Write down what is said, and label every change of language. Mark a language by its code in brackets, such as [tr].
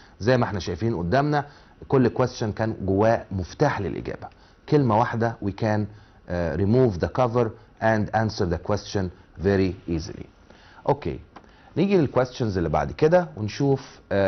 [ar] زي ما احنا شايفين قدامنا كل question كان جواه مفتاح للإجابة. كلمة واحدة [en] we can remove the cover and answer the question very easily. Okay. [ar] نيجي للquestions اللي بعد كده ونشوف.